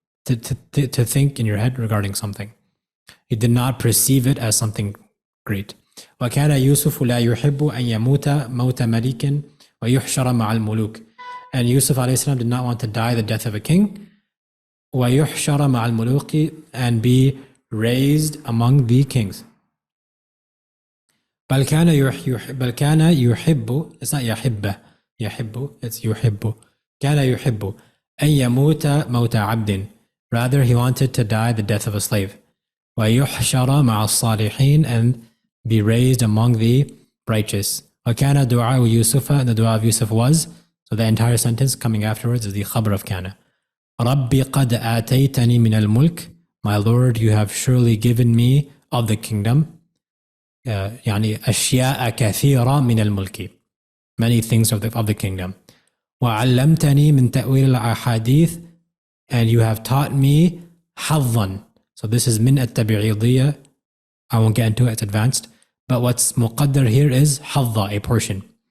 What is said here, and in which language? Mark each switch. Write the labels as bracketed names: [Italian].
[English] To think in your head regarding something. He did not perceive it as something great. [Arabic] وَكَانَ يُوسُفُ لَا يُحِبُّ أَنْ يَمُوتَ مَوْتَ مَلِكٍ وَيُحْشَرَ مَعَ الْمُلُوكِ. [English] And Yusuf alayhi salam did not want to die the death of a king. [Arabic] وَيُحْشَرَ مَعَ الْمُلُوكِ, [English] and be raised among the kings. [Arabic] بَلْ كَانَ يُحِبُّ, [English] it's not [Arabic] يَحِبَّ, يَحِبُّ, it's يُحِبُّ. كَانَ يُحِبُّ أَنْ يَمُوتَ مَوْتَ عَبْدٍ. [English] Rather, he wanted to die the death of a slave. [Arabic] وَيُحْشَرَ مَعَ الصَّالِحِينَ, [English] and be raised among the righteous. [Arabic] وَكَانَ دُعَاءُ يُوسُفَ, [English] and the dua of Yusuf was, so the entire sentence coming afterwards is the khabar of kana. [Arabic] رَبِّ قَدْ آتَيْتَنِي مِنَ الْمُلْكِ. [English] My Lord, you have surely given me of the kingdom. [Arabic] يعني أشياء كثيرة من الملك. [English] Many things of the kingdom. [Arabic] وَعَلَّمْتَنِي مِنْ تَأْوِيلِ الْأَحَادِيثِ. [English] And you have taught me حظًا. So this is min at-tabi'idiyya. I won't get into it, it's advanced. But what's muqaddar here is حظًا, a portion.